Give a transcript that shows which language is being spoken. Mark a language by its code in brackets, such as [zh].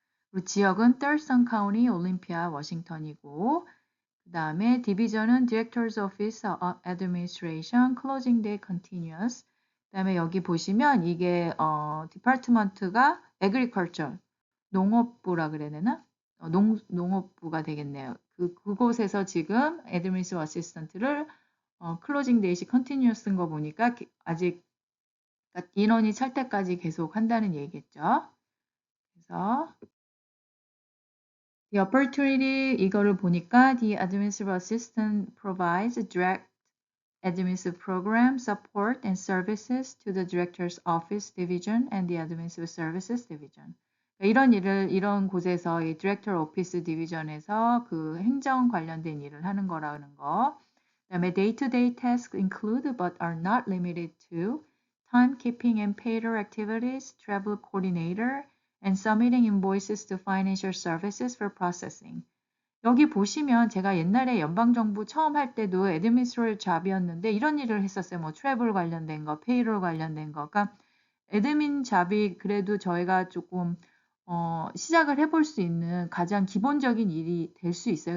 [ko] 그리고 지역은 털슨 카운티 올림피아 워싱턴이고 그다음에 디비전은 [en] Director's Office Administration Closing Day Continuous [ko] 그다음에 여기 보시면 이게 디파트먼트가 Agriculture 농업부라 그래야 되나? 농업부가 되겠네요. 그곳에서 지금 Administrative Assistant를 Closing Date이 Continuous인 거 보니까 아직 그러니까 인원이 찰 때까지 계속 한다는 얘기겠죠. 그래서 [en] the opportunity [ko] 이거를 보니까 [en] the administrative assistant provides direct administrative program support and services to the director's office division and the administrative services division. [ko] 이런 곳에서 이 디렉터 오피스 디비전에서 그 행정 관련된 일을 하는 거라는 거. 그다음에 [en] day-to-day tasks include but are not limited to timekeeping and payroll activities, travel coordinator, and submitting invoices to financial services for processing. [ko] 여기 보시면 제가 옛날에 연방정부 처음 할 때도 애드미니스트레이터 잡이었는데 이런 일을 했었어요. 뭐 트래블 관련된 거, 페이롤 관련된 거. 그러니까 애드민 잡이 그래도 저희가 조금 시작을 해볼 수 있는 가장 기본적인 일이 될 수 있어요.